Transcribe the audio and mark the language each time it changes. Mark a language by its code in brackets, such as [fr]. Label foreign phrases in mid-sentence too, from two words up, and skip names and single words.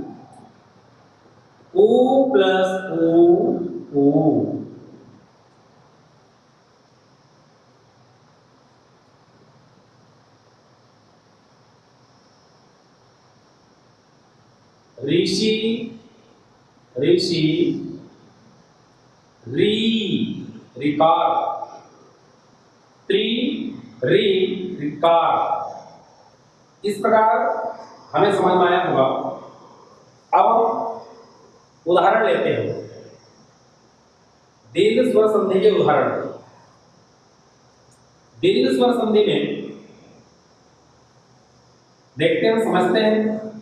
[hi] ऊ प्लस ऊ ऋषि ऋषि री रिकार त्रि री रिकार। इस प्रकार हमें समझ में आया होगा। अब हम उदाहरण लेते हैं, दीर्घ स्वर संधि के उदाहरण। दीर्घ स्वर संधि में देखते हैं, समझते हैं।